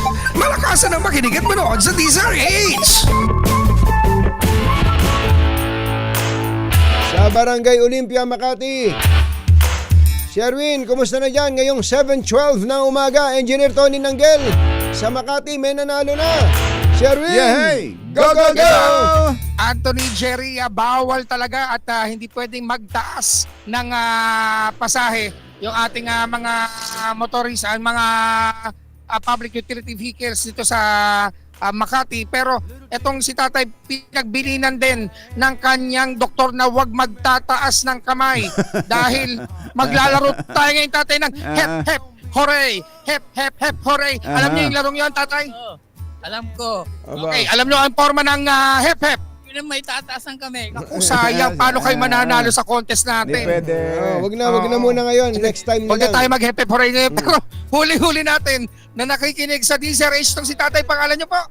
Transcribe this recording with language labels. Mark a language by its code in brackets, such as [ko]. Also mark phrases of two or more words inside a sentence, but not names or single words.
[tl] Malakasan ang makinig at manood sa DZRH. Sa Barangay Olympia, Makati. Sherwin, kumusta na dyan? Ngayong 7:12 ng umaga, Engineer Tony Nanggel. Sa Makati, may nanalo na. Sherwin! [en] Yay! Go, go, go! [tl] Anthony, Jerry, bawal talaga at hindi pwedeng magtaas ng pasahe yung ating mga motorista, mga [en] public utility vehicles [tl] dito sa Makati. Pero Etong si tatay, pinagbilinan din ng kanyang doktor na huwag magtataas ng kamay dahil maglalaro tayo ngayon tatay ng [en] hep hep hooray, hep hep hep hooray. [tl] Alam niyo yung larong yun tatay? Alam ko. Okay, alam niyo ang forma ng [en] hep hep. [tl] Yun ang may tataas ang kami. Naku, sayang, paano kayo mananalo sa contest Hindi natin? pwede. Wag na muna ngayon. [en] Next time [tl] na Huwag na tayo lang. mag- [en] hep hep hooray [tl] ngayon. Pero huli-huli natin na nakikinig sa DZRH tong si tatay, pangalan niyo po?